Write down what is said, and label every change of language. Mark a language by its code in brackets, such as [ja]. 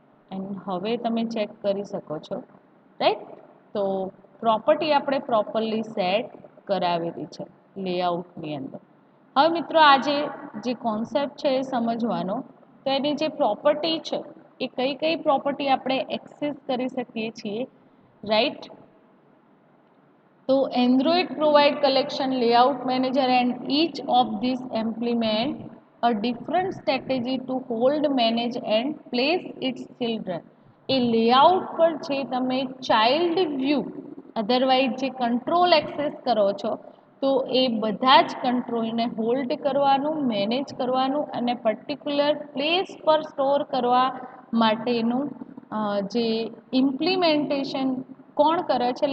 [gu] And હવે તમે check કરી શકો છો. રાઈટ. તો પ્રોપર્ટી આપણે પ્રોપરલી સેટ કરાવેલી છે લેઆઉટની અંદર. હવે મિત્રો આજે જે કોન્સેપ્ટ છે એ સમજવાનો, તો એની જે પ્રોપર્ટી છે એ કઈ કઈ પ્રોપર્ટી આપણે એક્સેસ કરી શકીએ છીએ. રાઈટ. [en] તો android provide collection layout manager and each of these implement a different strategy to hold, manage and place its children. [gu] A layout પર છે તમે ચાઇલ્ડ વ્યૂ અધરવાઇઝ જે કંટ્રોલ એક્સેસ કરો છો તો એ બધા જ કંટ્રોલને હોલ્ડ કરવાનું, મેનેજ કરવાનું અને પર્ટિક્યુલર પ્લેસ પર સ્ટોર કરવા માટેનું જે ઇમ્પ્લિમેન્ટેશન કોણ કરે છે?